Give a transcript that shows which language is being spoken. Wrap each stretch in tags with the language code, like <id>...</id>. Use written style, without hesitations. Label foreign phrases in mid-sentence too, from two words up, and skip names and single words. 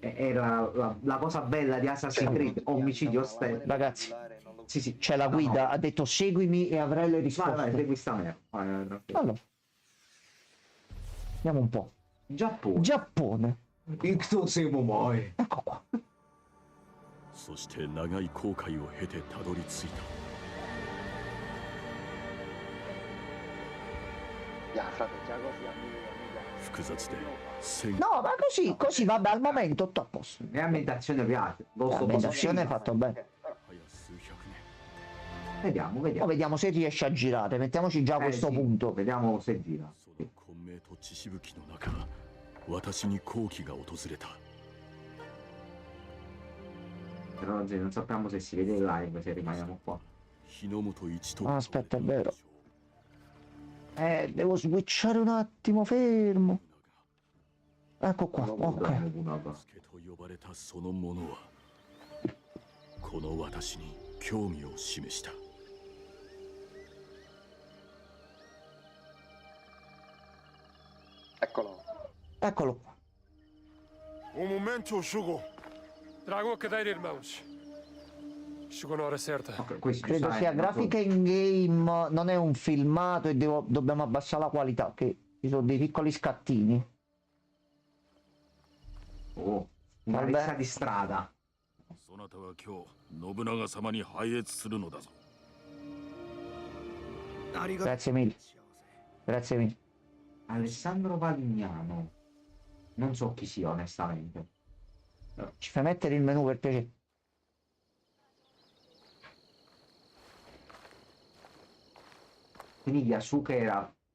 <it>È la cosa bella di Assassin's Creed, omicidio stesso. Ragazzi, Sì, sì, c'è la guida, ha detto seguimi e avrai le Vai, risposte. segui sta merda. Vai, tranquillo. Allora. Vediamo un po'. Giappone. Giappone. Icto siamo mai. Ecco qua.</it> <ja>そして長い航海を経てたどり着いた</ja> <it>Frate, già così amica.</it> <ja>複雑で戦</ja> <it>No, ma così vabbè, al momento tutto a posto. L'ambientazione piace. L'ambientazione è fatto bene.</it> <ja>早数百年</ja> <it>Vediamo, Ora vediamo. vediamo se riesce a girare. Mettiamoci già a questo Sì, punto. Vediamo se gira.</it> <ja>その混迷と血しぶきの中私に好機が訪れた</ja> <it>Però oggi non sappiamo se si vede in live, se rimaniamo qua.</it> <ja>日の本一と</ja> <it>Ah, aspetta, è vero. Devo switchare un attimo, fermo. Ecco qua, ok.</it> <ja>助と呼ばれたその者はこの私に興味を示した</ja> <it>Eccolo. Eccolo qua.</it> <pt>Um momento, Shugo. Tragam a cadeira, irmãos. Chegou na hora certa.</pt> <it>Ok, questo Credo sai, sia ma grafica</it> <en>in game,</en> <it>non è un filmato e dobbiamo abbassare la qualità, che ci sono dei piccoli scattini. Oh, una Vabbè. rissa di strada.</it> <ja>そなたは今日信長様に拝謁するのだぞ</ja> <it>Grazie mille. Grazie mille. Alessandro Valignano. Non so chi sia, onestamente. Ci fai mettere il menu per piacere? Quindi Yasuke era...</it>